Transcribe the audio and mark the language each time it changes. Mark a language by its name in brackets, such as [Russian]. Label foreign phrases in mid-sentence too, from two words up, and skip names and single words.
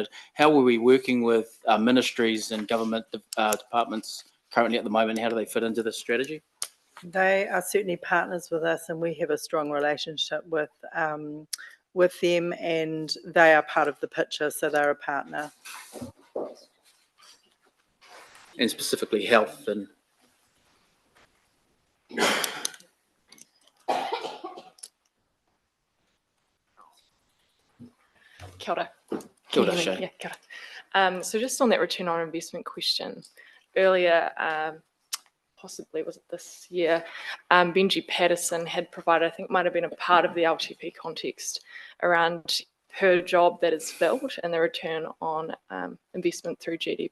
[English] How are we working with ministries and government departments currently at the moment? How do they fit into this strategy? They are certainly partners with us, and we have a strong relationship with them, and they are part of the picture, so they're a partner. And specifically health and... [Māori] Kia ora. Kia ora, Shay. Yeah, kia ora. [English] So just on that return on investment question, earlier, possibly was it this year, Benji Patterson had provided, I think might have been a part of the LTP context, around per job that is filled and the return on investment through GDP.